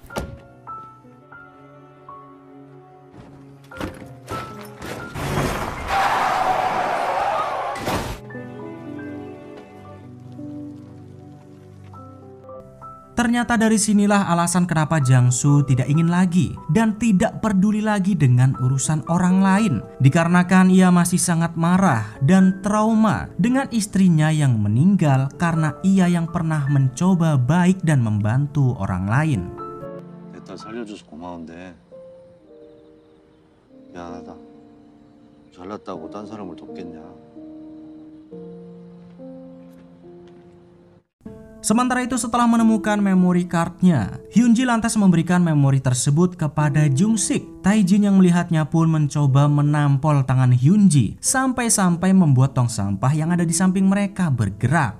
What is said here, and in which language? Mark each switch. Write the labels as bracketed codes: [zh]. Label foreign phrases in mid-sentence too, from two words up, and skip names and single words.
[id] Ternyata dari sinilah alasan kenapa Jang-soo tidak ingin lagi dan tidak peduli lagi dengan urusan orang lain. Dikarenakan ia masih sangat marah dan trauma dengan istrinya yang meninggal karena ia yang pernah mencoba baik dan membantu orang lain. [ko] 내 딸 살려줘서 고마운데 미안하다. 잘났다고 딴 사람을 돕겠냐? [id] Sementara itu setelah menemukan [en] memory cardnya, [id] Hyunji lantas memberikan memori tersebut kepada Jung-sik. Taejin yang melihatnya pun mencoba menampol tangan Hyunji sampai-sampai membuat tong sampah yang ada di samping mereka bergerak.